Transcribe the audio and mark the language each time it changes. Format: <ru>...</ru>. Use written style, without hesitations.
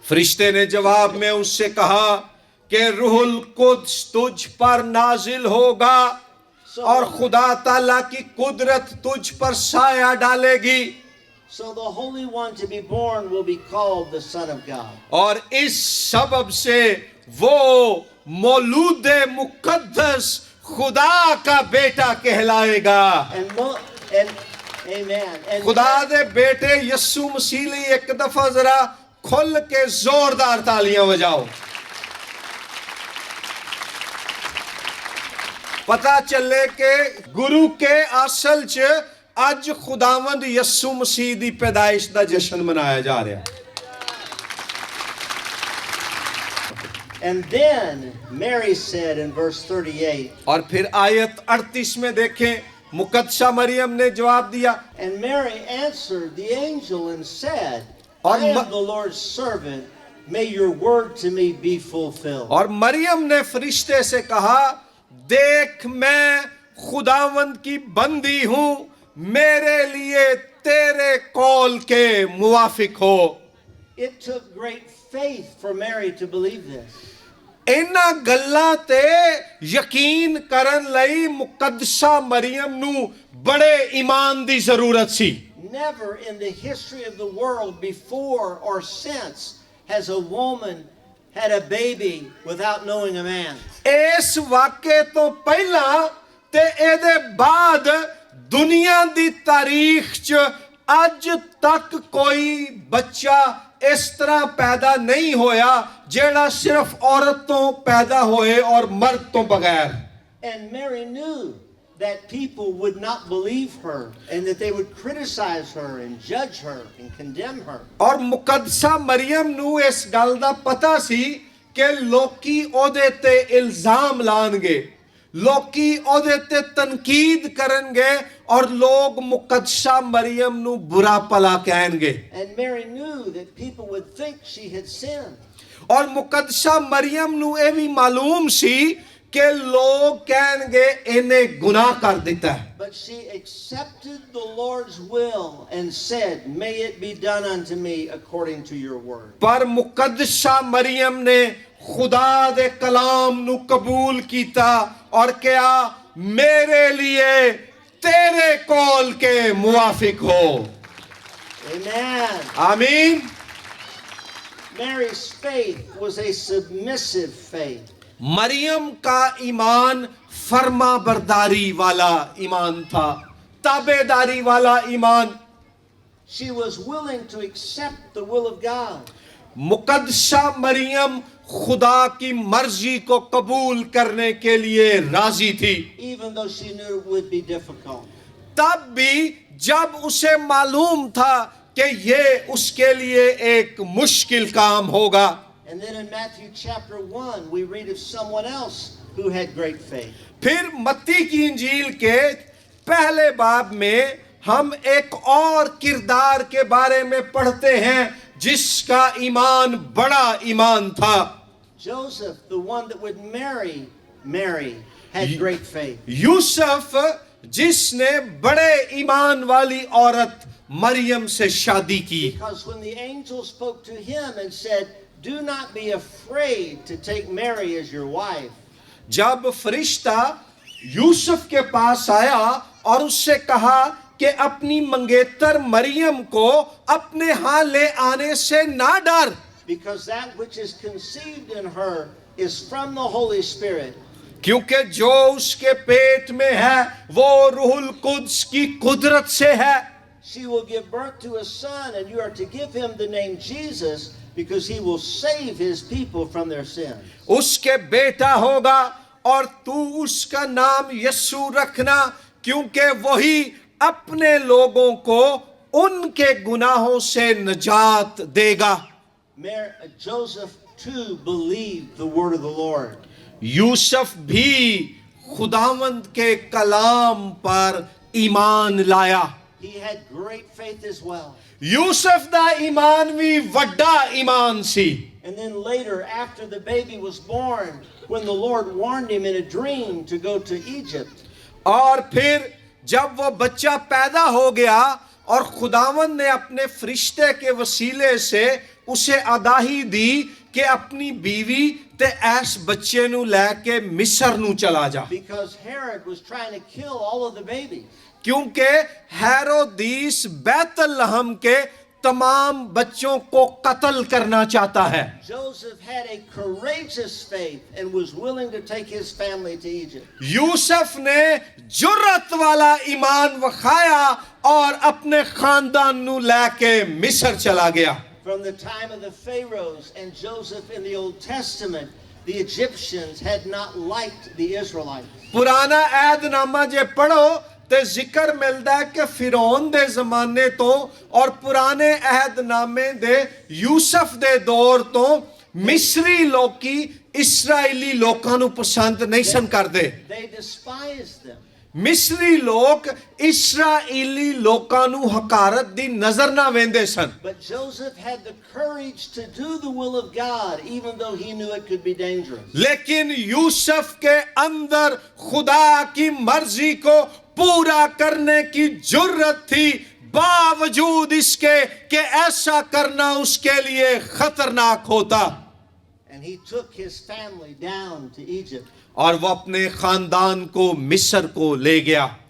<ur>فرشتے نے جواب میں اس سے کہا کہ روح القدس تجھ پر نازل ہوگا اور خدا تعالیٰ کی قدرت تجھ پر سایہ ڈالے گی،</ur> <en>So the Holy One to be born will be called the Son of God.</en> <ur>اور اس سبب سے وہ مولود مقدس خدا کا بیٹا کہلائے گا.</ur> <en>Amen. And</en> <ur>خدا دے بیٹے یسوع مسیح لیے ایک دفعہ ذرا کھل کے زوردار تالیاں بجاؤ.</ur> <pa>پتا چلے کہ گرو کے اصل چ اج خداوند یسوع مسیح دی پیدائش دا جشن منایا جا رہا ہے.</pa> <en>And then Mary said in verse 38,</en> <ur>اور پھر آیت 38 میں دیکھیں مقدسہ مریم نے جواب دیا،</ur> <en>and Mary answered the angel and said,</en> <ur>اور</ur> <en>"I am the Lord's servant. May your word to me be fulfilled."</en> <ur>اور مریم نے فرشتے سے کہا، دیکھ میں خداوند کی بندی ہوں، میرے لیے تیرے قول کے موافق ہو.</ur> <en>It took great faith for Mary to believe this.</en> <pa>اینا گلاں تے یقین کرن لئی مقدسہ مریم نو بڑے ایمان دی ضرورت سی.</pa> <en>Never in the history of the world before or since has a woman had a baby without knowing a man.</en> <pa>اس واقعے تو پہلا تے اے دے بعد دنیا دی تاریخ چ اج تک کوئی بچہ اس طرح پیدا نہیں ہویا جیڑا صرف عورت تو پیدا ہوئے اور مرد تو بغیر.</pa> <en>And Mary knew that people would not believe her and that they would criticize her and judge her and condemn her.</en> <pa>اور مقدسہ مریم نو اس گل دا پتہ سی کہ لوکی او دے تے الزام لان گے، لوکی او دے تے تنقید کرن گے اور لوگ مقدسہ مریم نو برا پلا کہیں گے.</pa> <en>And Mary knew that people would think she had sinned.</en> <pa>اور مقدسہ مریم نو اے بھی معلوم سی کہ لوگ کہیں گے انہیں گناہ کر دیتا ہے.</pa> <en>But she accepted the Lord's will and said, "May it be done unto me according to your word."</en> <pa>پر مقدسہ مریم نے خدا دے کلام نو قبول کیتا اور کہا</pa> <ur>میرے لیے تیرے قول کے موافق ہو.</ur> <en>Amen.</en> <ur>آمین.</ur> <en>Mary's faith was a submissive faith.</en> <ur>مریم کا ایمان فرما برداری والا ایمان تھا, تابع داری والا ایمان.</ur> <en>She was willing to accept the will of God.</en> <ur>مقدسہ مریم خدا کی مرضی کو قبول کرنے کے لیے راضی تھی,</ur> <en>Even though she knew it would be difficult.</en> <ur>تب بھی جب اسے معلوم تھا کہ یہ اس کے لیے ایک مشکل کام ہوگا.</ur> <en>And then in Matthew chapter 1, we read of someone else who had great faith.</en> <ur>پھر متی کی انجیل کے پہلے باب میں ہم ایک اور کردار کے بارے میں پڑھتے ہیں جس کا ایمان بڑا ایمان تھا.</ur> <en>Joseph, the one that would marry Mary, had great faith.</en> <ur>یوسف جس نے بڑے ایمان والی عورت مریم سے شادی کی.</ur> <en>Because when the angel spoke to him and said, "Do not be afraid to take Mary as your wife,"</en> <ur>جب فرشتہ یوسف کے پاس آیا اور اس سے کہا کہ اپنی منگیتر مریم کو اپنے ہاں لے آنے سے نہ ڈر,</ur> <en>because that which is conceived in her is from the Holy Spirit.</en> <ur>کیونکہ جو اس کے پیٹ میں ہے وہ روح القدس کی قدرت سے ہے.</ur> <en>She will give birth to a son, and you are to give him the name Jesus, because he will save his people from their sins.</en> <ur>اس کے بیٹا ہوگا اور تو اس کا نام یسوع رکھنا, کیونکہ وہی اپنے لوگوں کو ان کے گناہوں سے نجات دے گا.</ur> <en>Joseph too believed the word of the Lord.</en> <ur>یوسف بھی خداوند کے کلام پر ایمان لایا.</ur> <en>He had great faith as well.</en> <pa>یوسف دا ایمان بھی وڈا ایمان سی.</pa> <en>And then later, after the baby was born, when the Lord warned him in a dream to go to Egypt,</en> <ur>اور پھر جب وہ بچہ پیدا ہو گیا اور خداوند نے اپنے فرشتے کے وسیلے سے اسے آگاہی دی کہ</ur> <pa>اپنی بیوی تے ایس بچے نو لے کے مصر نو چلا جا,</pa> <en>because Herod was trying to kill all of the babies.</en> <ur>کیونکہ ہیرودیس بیت لحم کے تمام بچوں کو قتل کرنا چاہتا ہے.</ur> <en>Joseph had a courageous faith and was willing to take his family to Egypt.</en> <pa>یوسف نے جرأت والا ایمان وکھایا اور اپنے خاندان نو لے کے مصر چلا گیا.</pa> <en>From the time of the Pharaohs and Joseph in the Old Testament, the Egyptians had not liked the Israelites.</en> <pa>پرانا عہد نامہ جے پڑھو تے ذکر ملدا ہے کہ فرعون دے زمانے تو اور پرانے عہد نامے دے یوسف دے دور تو مصری لوکی اسرائیلی لوکاں نو پسند نہیں سن کر دے.</pa> <en>They despised them.</en> <pa>مصری لوک اسرائیلی لوکاں نو حقارت دی نظر نہ ویندے سن.</pa> <en>But Joseph had the courage to do the will of God, even though he knew it could be dangerous.</en> <ur>لیکن یوسف کے اندر خدا کی مرضی کو پورا کرنے کی جرت تھی, باوجود اس کے کہ ایسا کرنا اس کے لیے خطرناک ہوتا.</ur> <en>And he took his family down to Egypt.</en> <ur>اور وہ اپنے خاندان کو مصر کو لے گیا.</ur>